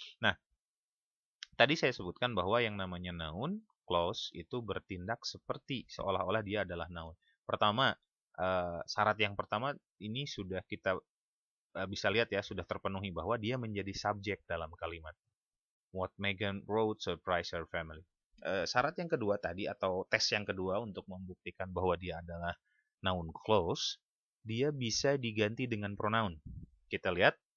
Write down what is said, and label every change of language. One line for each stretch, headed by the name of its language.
Indonesian: Nah, tadi saya sebutkan bahwa yang namanya noun clause itu bertindak seperti seolah-olah dia adalah noun. Pertama, syarat yang pertama ini sudah kita bisa lihat ya, sudah terpenuhi bahwa dia menjadi subjek dalam kalimat.
English: What Megan wrote surprise her family.
Indonesian: Syarat yang kedua tadi atau tes yang kedua untuk membuktikan bahwa dia adalah noun clause, dia bisa diganti dengan pronoun. Kita lihat